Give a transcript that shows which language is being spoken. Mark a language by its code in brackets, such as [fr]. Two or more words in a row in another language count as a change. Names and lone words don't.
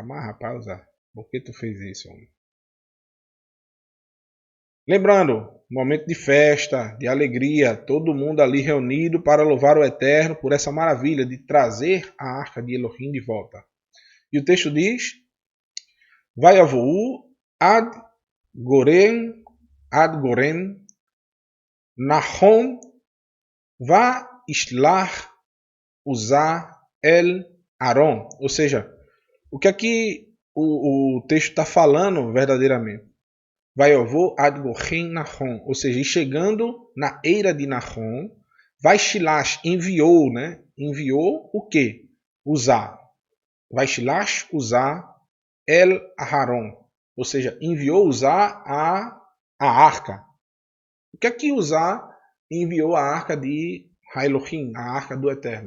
[pt] Mas rapaz, Uzá, por que tu fez isso, homem? Lembrando, momento de festa, de alegria, todo mundo ali reunido para louvar o Eterno por essa maravilha de trazer a arca de Elohim de volta. E o texto diz: [he] ויבאו עד גרן עד גרן נכון וישלח עזא אל ארון. [pt] Ou seja, o que aqui o texto está falando verdadeiramente? [he] ויבאו עד גרן נכון. [pt] Ou seja, chegando na eira de Nahom, Vaishilash enviou, né? Enviou o quê? Usar. [he] וישלח עזא אל אהרן. [pt] Ou seja, enviou usar a arca. O que é que usar enviou a arca de Elohim, a arca do Eterno?